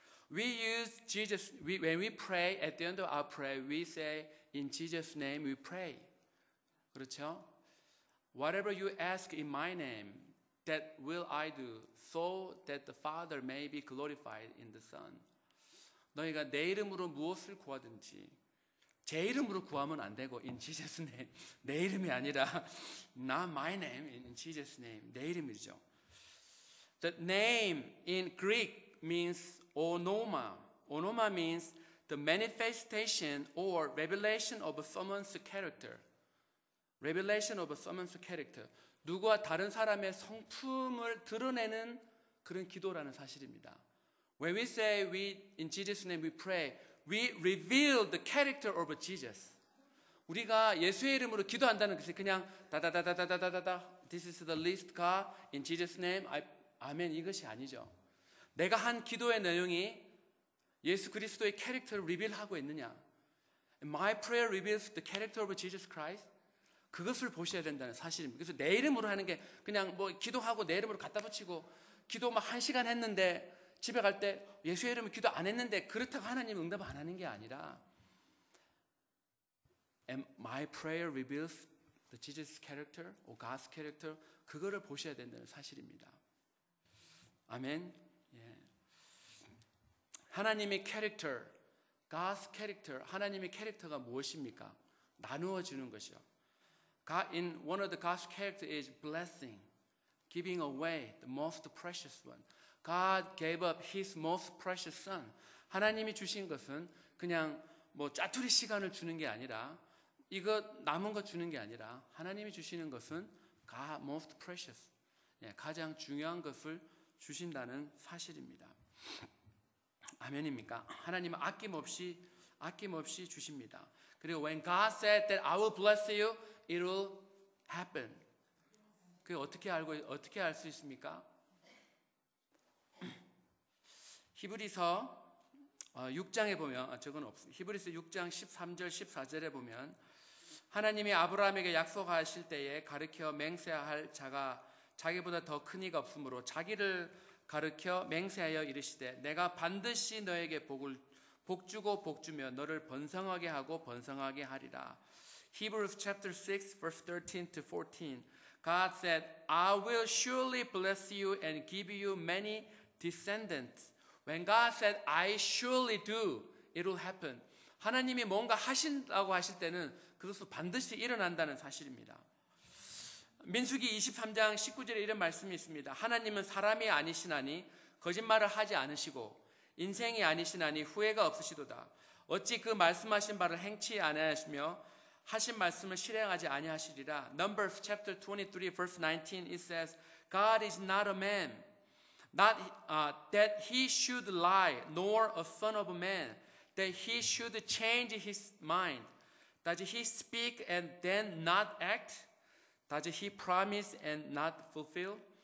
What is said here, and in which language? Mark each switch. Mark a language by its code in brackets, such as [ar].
[en] When we pray, at the end of our prayer, we say, in Jesus' name we pray. [ko] 그렇죠? [en] Whatever you ask in my name, that will I do, so that the Father may be glorified in the Son. [ko] 너희가 내 이름으로 무엇을 구하든지, 제 이름으로 구하면 안 되고, [en] in Jesus' name. [ko] 내 이름이 아니라, [en] not my name, in Jesus' name. [ko] 내 이름이죠. [en] The name in Greek means onoma. Onoma means the manifestation or revelation of someone's character. Revelation of someone's character. [ko] 누구와 다른 사람의 성품을 드러내는 그런 기도라는 사실입니다. [en] When we say in Jesus' name we pray, we reveal the character of Jesus. [ko] 우리가 예수의 이름으로 기도한다는 것이 그냥 다다다다다다다다 [en] This is the list, God. In Jesus' name, [ko] 아멘 이것이 아니죠. 내가 한 기도의 내용이 예수 그리스도의 캐릭터를 리빌하고 있느냐. [en] My prayer reveals the character of Jesus Christ. [ko] 그것을 보셔야 된다는 사실입니다. 그래서 내 이름으로 하는 게 그냥 뭐 기도하고 내 이름으로 갖다 붙이고 기도 막 1시간 했는데 집에 갈 때 예수의 이름으로 기도 안 했는데 그렇다고 하나님 응답 안 하는 게 아니라 [en] And my prayer reveals the Jesus character or God's character. [ko] 그거를 보셔야 된다는 사실입니다. 아멘. 예. 하나님의 캐릭터, [en] God's character, [ko] 하나님의 캐릭터가 무엇입니까? 나누어 주는 것이요. [en] In one of the God's character is blessing, giving away the most precious one. God gave up His most precious Son. [ko] 하나님이 주신 것은 그냥 뭐 짜투리 시간을 주는 게 아니라 이거 남은 거 주는 게 아니라 하나님이 주시는 것은 [en] God most precious, [ko] 예, 가장 중요한 것을 주신다는 사실입니다. 아멘입니까? 하나님은 아낌없이 주십니다. 그리고 [en] when God said that I will bless you, it will happen. [ko] 그게 어떻게 알 수 있습니까? 히브리서 6장에 보면 저건 없습니다. 히브리서 6장 13절 14절에 보면 하나님이 아브라함에게 약속하실 때에 가르쳐 맹세할 자가 자기보다 더 큰 이가 없으므로 자기를 가르쳐 맹세하여 이르시되 내가 반드시 너에게 복 주고 복 주며 너를 번성하게 하고 번성하게 하리라. [en] Hebrews chapter 6 verse 13 to 14. God said, I will surely bless you and give you many descendants. When God said, I surely do, it will happen. [ko] 하나님이 뭔가 하신다고 하실 때는 그것은 반드시 일어난다는 사실입니다. 민수기 23장 19절에 이런 말씀이 있습니다. 하나님은 사람이 아니시나니 거짓말을 하지 않으시고 인생이 아니시나니 후회가 없으시도다. 어찌 그 말씀하신 바를 행치 아니하시며 하신 말씀을 실행하지 아니하시리라. [en] Numbers chapter 23 verse 19 it says, God is not a man, not that he should lie, nor a son of a man, that he should change his mind. Does he speak and then not act? Does he promise and not fulfill?